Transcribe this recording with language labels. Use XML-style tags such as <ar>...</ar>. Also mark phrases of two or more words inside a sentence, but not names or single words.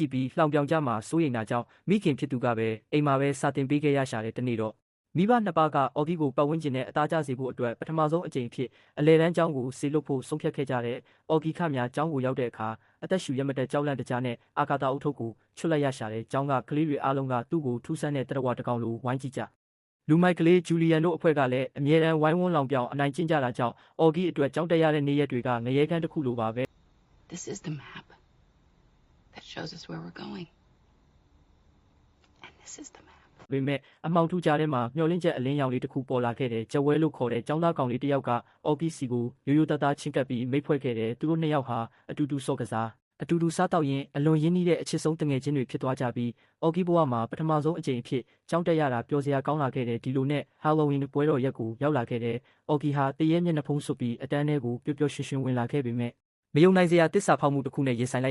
<my>ည့်ပြီးလှောင်ပြောင်ကြမှာစိုးရိမ်တာကြောင့်မိခင်ဖြစ်သူကပဲအိမ်မှာပဲစာတင်ပေးခဲ့ရရှာတဲ့တနေ့တော့မိဘနှစ်ပါးကအော်ဂီကိုပတ်ဝန်းကျင်နဲ့အသားကျစေဖို့အတွက်ပထမဆုံးအကြိမ်ဖြစ်အလဲတန်းကျောင်းကိုဆေလွတ်ဖို့ဆုံးဖြတ်ခဲ့ကြတဲ့အော်ဂီခများကျောင်းကိုရောက်တဲ့အခါအသက်ရှူရမတဲ့ကြောက်လန့်တကြားနဲ့အာကာသအုပ်ထုပ်ကိုချွတ်လိုက်ရရှာတဲ့ကျောင်းကကလေးတွေအားလုံးကသူ့ကိုထူးဆန်းတဲ့တရဝတကောင်လိုဝိုင်းကြည့်ကြလူမိုက်ကလေးဂျူလီယန်တို့အဖွဲ့ကလည်းအမြဲတမ်းဝိုင်းဝန်းလောင်ပြောင်အနိုင်ကျင့်ကြတာကြောင့်အော်ဂီအတွက်ကျောင်းတက်ရတဲ့နေ့ရက်တွေကငရဲကန်းတစ်ခုလိုပါပဲ</my> <en>This is the map that shows us where we're going. And this is the map.</en> <my>ပေမဲ့အမောင်ထူးကြားထဲမှာမျောလင့်ချက်အလင်းရောင်လေးတစ်ခုပေါ်လာခဲ့တဲ့ကျဝဲလို့ခေါ်တဲ့ကျောင်းသားကောင်လေးတစ်ယောက်ကအော်ဂီစီကိုရိုးရိုးသားသားချင်းကပ်ပြီးမိတ်ဖွဲ့ခဲ့တဲ့သူတို့နှစ်ယောက်ဟာအတူတူစော့ကစားအတူတူစားတော့ရင်အလွန်ရင်းနှီးတဲ့အချစ်ဆုံးတငယ်ချင်းတွေဖြစ်သွားကြပြီးအော်ဂီဘဝမှာပထမဆုံးအကြိမ်အဖြစ်ကျောင်းတက်ရတာပျော်စရာကောင်းလာခဲ့တဲ့ဒီလိုနဲ့ဟာလိုဝင်းပွဲတော်ရက်ကိုရောက်လာခဲ့တဲ့အော်ဂီဟာတရေမျက်နှာဖုံးစွပ်ပြီးအတန်းထဲကိုပျော်ပျော်ရွှင်ရွှင်ဝင်လာခဲ့ပေမဲ့မယုံနိုင်စရာတစ္ဆာဖောက်မှုတစ်ခုနဲ့ရင်ဆိုင်လိုက်</my>